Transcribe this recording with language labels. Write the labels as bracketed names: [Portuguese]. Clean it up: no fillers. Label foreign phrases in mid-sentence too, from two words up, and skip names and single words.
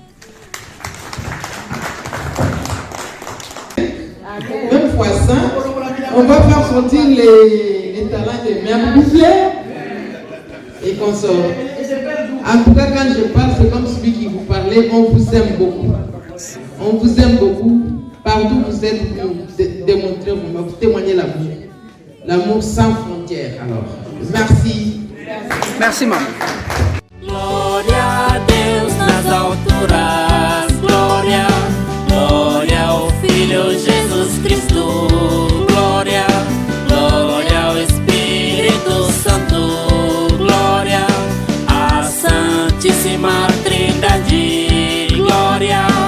[French] Même fois ça, on va faire sortir les talents des mères bouffées et qu'on sort. En tout cas, quand je parle, c'est comme celui qui vous parlait, on vous aime beaucoup. On vous aime beaucoup. Partout où vous êtes, vous démontrez, vous témoignez l'amour. L'amour sans frontières. Alors, merci. Merci, maman. [Portuguese] Glória a Deus nas alturas, glória, glória ao Filho Jesus Cristo, glória, glória ao Espírito Santo, glória à Santíssima Trindade, glória.